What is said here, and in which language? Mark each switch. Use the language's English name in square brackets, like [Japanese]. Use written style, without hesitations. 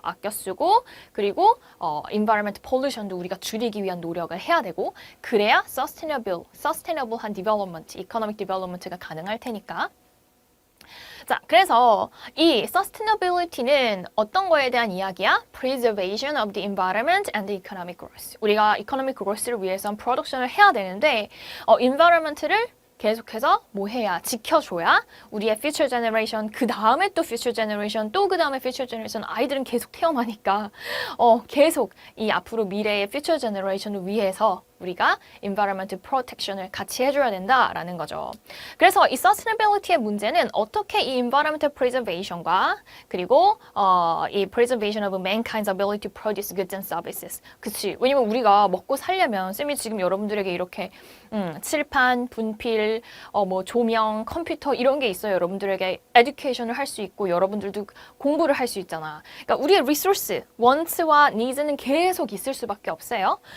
[Korean] 아껴 쓰고 그리고 environment pollution도 우리가 줄이기 위한 노력을 해야 되고 그래야 sustainable한 development, economic development가 가능할 테니까. 자, 그래서 이 sustainability는 어떤 거에 대한 이야기야? [English] Preservation of the environment and the economic growth. [Korean] 우리가 economic growth를 위해서 production을 해야 되는데 environment를 계속해서 뭐 해야? 지켜줘야 우리의 future generation, 그 다음에 또 future generation, 또 그 다음에 future generation 아이들은 계속 태어나니까 계속 이 앞으로 미래의 future generation을 위해서 우리가 environment protection을 같이 해줘야 된다라는 거죠. 그래서 이 sustainability의 문제는 어떻게 이 environmental preservation과 그리고 이 [English] preservation of mankind's ability to produce goods and services. [Korean] 그치? 왜냐면 우리가 먹고 살려면 쌤이 지금 여러분들에게 이렇게 칠판, 분필, 뭐 조명, 컴퓨터 이런 게 있어요. 여러분들에게 education을 할 수 있고 여러분들도 공부를 할 수 있잖아. 그러니까 우리의 resource, wants와 needs는 계속 있을 수밖에 없어요.